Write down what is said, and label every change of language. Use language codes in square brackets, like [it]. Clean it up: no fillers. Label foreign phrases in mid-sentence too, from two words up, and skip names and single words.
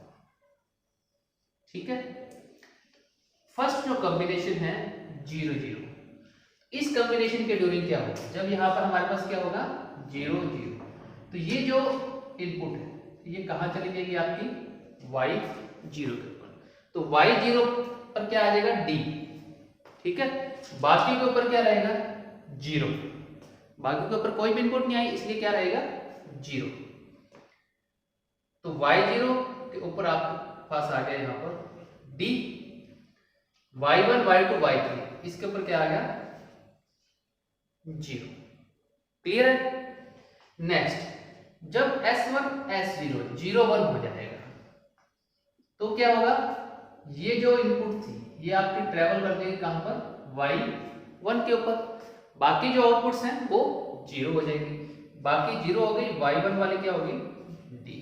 [hi] ठीक है, फर्स्ट जो कॉम्बिनेशन है 0 0, इस कॉम्बिनेशन के ड्यूरिंग क्या होगा, जब यहाँ पर हमारे पास क्या होगा 0 0, तो ये जो इनपुट है ये कहाँ चली जाएगी आपकी y0 के ऊपर, तो y0 पर क्या आ जाएगा d। ठीक है, बाकी के ऊपर क्या रहेगा 0, बाकी के ऊपर कोई भी इनपुट नहीं आई इसलिए क्या रहेगा 0। तो y0 के ऊपर आपके पास आ गया यहाँ पर d, y1 y2 y3 इसके ऊपर क्या आ गया 0। क्लियर है। नेक्स्ट जब S1 S0 0 1 हो जाएगा तो क्या होगा, ये जो इनपुट थी ये आपकी ट्रेवल कर देगी कहां पर y1 के ऊपर, बाकी जो आउटपुट्स हैं वो 0 हो जाएंगे, बाकी 0 हो गई, y1 वाली क्या होगी d।